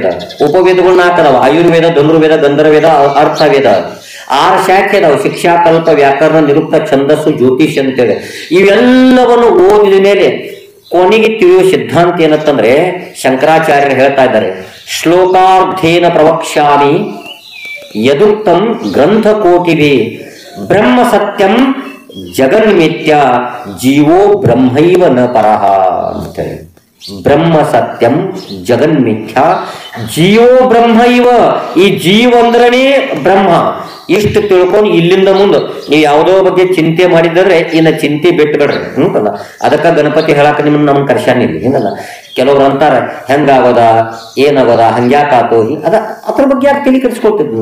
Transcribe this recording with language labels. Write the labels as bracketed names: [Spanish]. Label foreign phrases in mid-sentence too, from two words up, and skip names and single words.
[Kannada] ಉಪವೇದಗಳು 4 ಅದಾವ: ಆಯುರ್ವೇದ, ಧನುರ್ವೇದ, ಗಂಧರ್ವೇದ, ಅರ್ಥವೇದ. 6 ಶಾಖೆ ಅದಾವ: ಶಿಕ್ಷಾ, ಕಲ್ಪ, ವ್ಯಾಕರಣ, ನಿರುಕ್ತ, ಛಂದಸ್ಸು, ಜ್ಯೋತಿಷ್ ಅಂತೇಳಿ. ಇವೆಲ್ಲವನ್ನು ಓದಿದ ಮೇಲೆ ಕೊನೆಗೆ ತಿಳಿಯುವ ಸಿದ್ಧಾಂತ ಏನಂತಂದ್ರೆ, ಶಂಕರಾಚಾರ್ಯರು ಹೇಳ್ತಾ ಇದ್ದಾರೆ, [Sanskrit] ಶ್ಲೋಕಾರ್ಧೇನ ಪ್ರವಕ್ಷ್ಯಾಮಿ ಯದುಕ್ತಂ ಗ್ರಂಥಕೋಟಿಭಿ ಬ್ರಹ್ಮ ಸತ್ಯಂ ಜಗನ್ಮಿತ್ಯ ಜೀವೋ ಬ್ರಹ್ಮೈವ ನ ಪರಹ [Kannada] ಅಂತೇಳಿ. [Sanskrit] ಬ್ರಹ್ಮ ಸತ್ಯಂ ಜಗನ್ಮಿಥ್ಯ ಜೀವೋ ಬ್ರಹ್ಮೈವ. [Kannada] ಈ ಜೀವ ಅಂದ್ರನೇ ಬ್ರಹ್ಮ. ಇಷ್ಟು ತಿಳ್ಕೊಂಡು ಇಲ್ಲಿಂದ ಮುಂದೆ ನೀವು ಯಾವುದೋ ಬಗ್ಗೆ ಚಿಂತೆ ಮಾಡಿದ್ರೆ ಇನ್ನ ಚಿಂತೆ ಬಿಟ್ಟು ಬಿಡ್ರಿ. ಹಂಗಲ್ಲ, ಅದಕ್ಕ ಗಣಪತಿ ಹೇಳಾಕ ನಿಮ್ಮನ್ನ ನಮ್ಗೆ ಕರ್ಶಾನಿಲ್ಲ. ಹಿಂಗಲ್ಲ, ಕೆಲವ್ರು ಅಂತಾರ ಹೆಂಗಾಗೋದ, ಏನಾಗೋದ, ಹಂಗ್ಯಾಕಾತು, ಅದ್ರ ಬಗ್ಗೆ ಯಾಕೆ ತಲೆ ಕೆಡಿಸ್ಕೊಳ್ತಿದ್ವು?